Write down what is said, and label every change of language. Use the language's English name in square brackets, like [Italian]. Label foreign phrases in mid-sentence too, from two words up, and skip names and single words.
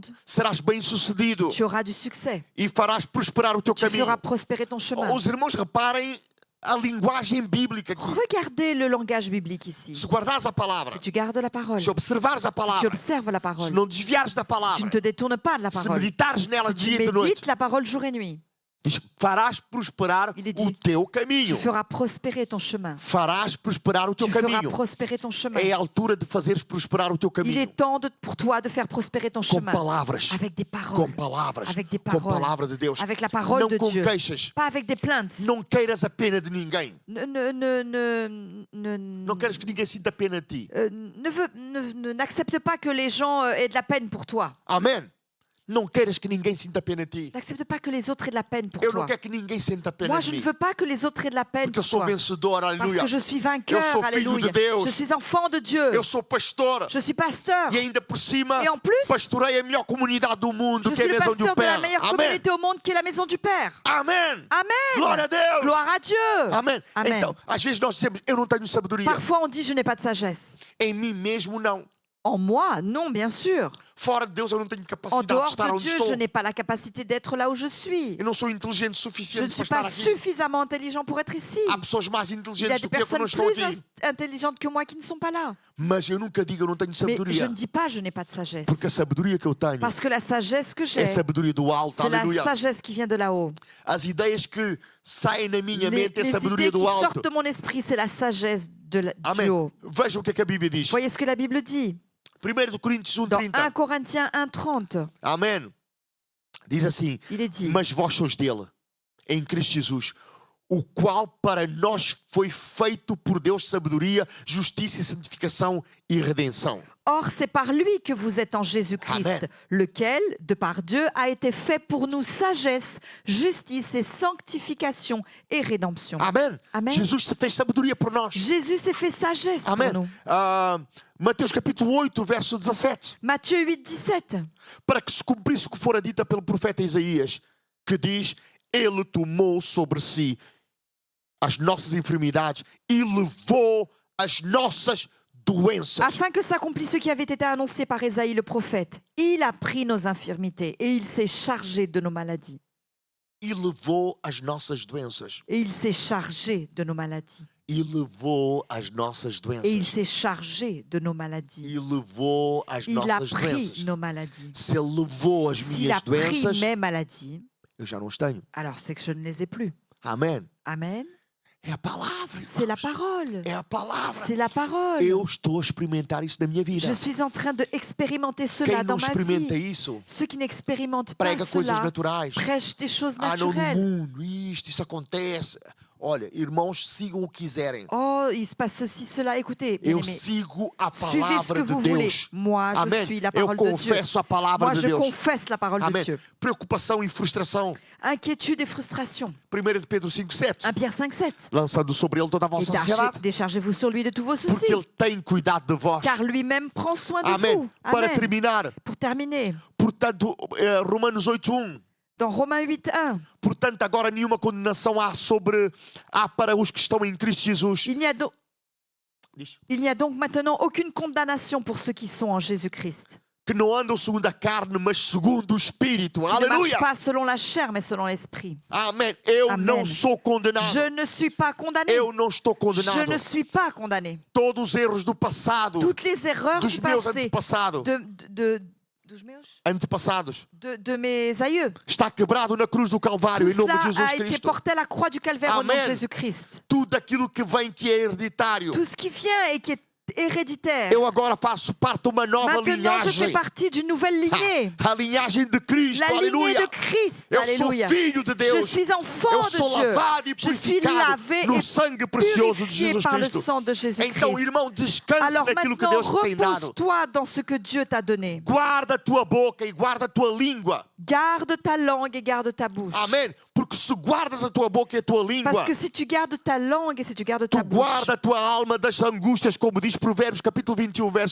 [Portuguese] serás bem sucedido [French] tu auras du succès. [Portuguese] e farás prosperar o teu [French] Tu [Portuguese] caminho. [French] feras prospérer ton chemin. [Portuguese] Os irmãos reparem a linguagem bíblica aqui. [French] Regardez le langage biblique ici. [Portuguese] Se guardares a palavra, [French] Si tu gardes la parole, [Portuguese] se [French] si [Portuguese] observares a [French] tu [Portuguese] palavra, [French] observes la [Portuguese] se [French] parole, [Portuguese] não desviares da [French] si tu ne [Portuguese] palavra, [French] te détournes pas de la [Portuguese] se [French] parole, [Portuguese] meditares nela [French] si tu [Portuguese] dia e de noite, [French] médites la parole jour et nuit, [Portuguese] diz, farás prosperar [French] Il est [Portuguese] o [French] dit, [Portuguese] teu [French] tu [Portuguese] caminho. [French] feras prospérer ton chemin. [Portuguese] Farás prosperar o teu [French] Tu feras [Portuguese] caminho. [French] prospérer ton chemin. [Portuguese] É a altura de fazeres prosperar o teu [French] Il [Portuguese] caminho. [French] est temps pour toi de faire prospérer ton [Portuguese] Com [French] chemin [Portuguese] palavras. [French] avec des [Portuguese] Com [French] paroles, [Portuguese] palavras. [French] avec des [Portuguese] Com [French] paroles, [Portuguese] palavra de Deus. [French] avec la parole [Portuguese] Não [French] de [Portuguese] com [French] Dieu, [Portuguese] queixas. [French] pas avec des plaintes. [Portuguese] Não queiras a pena de ninguém. Não [French] Ne, [Portuguese] queres que ninguém sinta pena de ti. [French] n'accepte pas que les gens aient de la peine pour toi. [Portuguese] Amém. Não queiras que ninguém sinta pena de ti. [French] N'accepte pas que les autres aient de la peine pour [Portuguese] Eu não [French] toi. [Portuguese] quero que ninguém sinta pena [French] Moi, [Portuguese] de [French] je ne [Portuguese] mim. [French] veux pas que les autres aient de la peine [Portuguese] Porque eu [French] pour [Portuguese] sou [French] toi. [Portuguese] vencedor, [French] Parce [Portuguese] aleluia. [French] que je suis [Portuguese] Eu [French] vainqueur, [Portuguese] sou filho [French] alléluia. [Portuguese] de Deus. [French] Je suis enfant de Dieu. [Portuguese] Eu sou pastor. [French] Je suis pasteur. [Portuguese] E ainda por cima, [French] Et en plus, [Portuguese] pastorei a melhor comunidade do mundo, [French] je [Portuguese] que é [French] suis [Portuguese] a [French] le [Portuguese] Maison du [French] pasteur de la [Portuguese] Père. [French] meilleure [Portuguese] Amém. [French] communauté au monde qui est la maison du Père. [Portuguese] Amém. [French] Amen. [Portuguese] Glória a Deus. [French] Gloire à Dieu. [Portuguese] Amém. [French] Amen. [Portuguese] Então, às vezes nós dizemos, eu não tenho sabedoria. [French] Parfois, on dit je n'ai pas de sagesse. [Portuguese] Em mim mesmo, não. [French] En moi, non, bien sûr. [Portuguese] Fora de Deus, eu não tenho [French] En [Portuguese] capacidade de [French] dehors [Portuguese] estar [French] de [Portuguese] onde [French] Dieu, [Portuguese] estou. [French] je n'ai pas la capacité d'être là où je suis. [Portuguese] Eu não sou inteligente o [French] Je [Portuguese] suficiente [French] ne [Portuguese] para [French] suis [Portuguese] estar [French] pas [Portuguese] aqui. [French] suffisamment intelligent pour être ici. [Portuguese] Há pessoas mais [French] Il y a [Portuguese] inteligentes [French] des [Portuguese] do que eu que não [French] personnes [Portuguese] estão [French] plus [Portuguese] aqui. [French] intelligentes que moi qui ne sont pas là. [Portuguese] Mas eu nunca digo eu não tenho [French] Mais je [Portuguese] sabedoria. [French] ne dis pas je n'ai pas de sagesse. [Portuguese] Porque a sabedoria que eu tenho [French] Parce que la sagesse que j'ai, [Portuguese] é sabedoria do alto. [French] c'est la [Portuguese] Aleluia. [French] sagesse qui vient de là-haut. [Portuguese] As ideias que saem na minha [French] Les, [Portuguese] mente é [French] les [Portuguese] sabedoria [French] idées qui [Portuguese] do alto. [French] sortent de mon esprit, c'est la sagesse du [Portuguese] Amém. [French] haut. [Portuguese] Vejam o que a Bíblia diz. [French] Voyez ce que la Bible dit [Portuguese] 1 Coríntios [French] dans [Portuguese] 1:30. [French] 1 Corinthiens 1:30. [Portuguese] Amém. Diz assim: [French] Il est dit, [Portuguese] mas vós sois dele, em Cristo Jesus, o qual para nós foi feito por Deus sabedoria, justiça e santificação e redenção. [French] or c'est par lui que vous êtes en Jésus-Christ, Amen. lequel, de par Dieu, a été fait pour nous sagesse, justice et sanctification et rédemption. [Portuguese] Amém. Amém. Jesus se fez sabedoria por nós. [French] Jésus s'est fait sagesse [Portuguese] Amém. [French] pour nous. [Portuguese] Mateus capítulo 8, verso 17. [French] Matthieu 8:17. [Portuguese] Para que se cumprisse o que fora dito pelo profeta Isaías, que diz: Ele tomou sobre si as nossas enfermidades e levou as nossas doenças. [French] Afin que s'accomplisse ce qui avait été annoncé par Ésaïe le prophète. Il a pris nos infirmités et il s'est chargé de nos maladies. [Portuguese] E levou as nossas doenças. [French] Et il s'est chargé de nos maladies. [Portuguese] E levou as nossas [French] Et il [Portuguese] doenças. [French] s'est chargé de nos maladies. [Portuguese] E levou as [French] Il a [Portuguese] nossas [French] pris [Portuguese] doenças. [French] nos maladies. [Portuguese] Se ele levou as [French] S'il a [Portuguese] minhas [French] pris [Portuguese] doenças, [French] mes maladies, [Portuguese] eu já não as tenho. [French] alors c'est que je ne les ai plus. [Portuguese] Amém. [French] Amen. [Portuguese] É a palavra. [French] C'est la [Portuguese] irmãos. [French] parole. [Portuguese] É a palavra. [French] C'est la parole. [Portuguese] Eu estou a experimentar isso na minha vida. [French] Je suis en train d'expérimenter cela [Portuguese] Quem não [French] dans ma [Portuguese] experimenta [French] vie. [Portuguese] isso, [French] Ceux qui n'expérimentent pas [Portuguese] prega coisas [French] cela [Portuguese] naturais. [French] prêchent des choses [Portuguese] Ah, não, no [French] naturelles. [Portuguese] mundo, isso acontece. Olha, irmãos, sigam o que quiserem. [French] Oh, il se passe ceci, cela. Écoutez, [Portuguese] Eu [French] bien-aimés, [Portuguese] sigo a [French] suivez ce que [Portuguese] palavra de [French] vous voulez. [Portuguese] Deus. [French] Moi, je [Portuguese] Amém. [French] suis la [Portuguese] Eu [French] parole de Dieu. [Portuguese] confesso a palavra [French] Moi, [Portuguese] de [French] je [Portuguese] Deus. [French] confesse la parole de [Portuguese] Amém. [French] Dieu. [Portuguese] Preocupação e frustração. [French] Inquiétude et frustration. [Portuguese] 1 de Pedro 5:7. [French] 1 Pierre 5:7. [Portuguese] Lançando sobre ele toda a [French] Et [Portuguese] vossa ansiedade, [French] déchargez-vous sur lui de tous vos soucis, [Portuguese] porque ele tem cuidado de vós. [French] car lui-même prend soin de [Portuguese] Amém. [French] vous. [Portuguese] Para [French] Amen. [Portuguese] terminar, [French] Pour terminer, [Portuguese] portanto, Romanos 8:1. [French] dans Romains 8:1, [Portuguese] Portanto, agora nenhuma condenação há para os que estão em Cristo Jesus. [French] il [Portuguese] Diz. [French] n'y a donc maintenant aucune condamnation pour ceux qui sont en Jésus-Christ. [Portuguese] Que não andam segundo a carne, mas segundo o Espírito. [French] Qui ne marchent [Portuguese] Aleluia! [French] pas selon la chair, mais selon l'esprit. [Portuguese] Amém. Eu Amém. não sou condenado. [French] Je ne suis pas condamné. [Portuguese] Eu não estou [French] Je [Portuguese] condenado. [French] ne suis pas condamné. [Portuguese] Todos os erros do passado, [French] Toutes les erreurs [Portuguese] dos [French] du [Portuguese] meus [French] passé, [Portuguese] antepassados, [French] de mes aïeux, [Portuguese] está quebrado na cruz do Calvário, [French] tout [Portuguese] em nome de [French] cela Jesus a été [Portuguese] Cristo. [French] porté à la croix du calvaire au nom de Amen. Jésus-Christ. [Portuguese] Tudo aquilo que vem que é hereditário. [French] Tout ce qui vient et qui est héréditaire. [Portuguese] Eu agora faço parte de uma nova [French] Maintenant, je fais [Portuguese] linhagem. [French] partie d'une nouvelle lignée. [Portuguese] A linhagem de Cristo, [French] La lignée [Portuguese] aleluia. [French] de Christ. [Portuguese] Eu sou [French] Alléluia. [Portuguese] filho de [French] Je [Portuguese] Deus. [French] suis enfant [Portuguese] Eu [French] de [Portuguese] sou [French] Dieu. [Portuguese] lavado e [French] Je suis [Portuguese] purificado [French] lavé [Portuguese] no [French] et [Portuguese] sangue precioso de [French] purifié [Portuguese] Jesus [French] par le [Portuguese] Cristo. [French] sang de [Portuguese] Então, [French] Jésus-Christ. [Portuguese] irmão, descanse [French] Alors [Portuguese] naquilo que [French] maintenant, [Portuguese] Deus te tem dado. [French] repose-toi dans ce que Dieu t'a donné. [Portuguese] Guarda a tua boca e guarda a tua língua. [French] Garde ta langue et garde ta bouche. [Portuguese] Amém? Porque se guardas a tua boca e a tua língua, [French] Parce que si tu gardes ta langue et si tu gardes ta [Portuguese] tu [French] bouche, [Portuguese] guarda a tua alma das angústias, como diz Provérbios capítulo 21, verso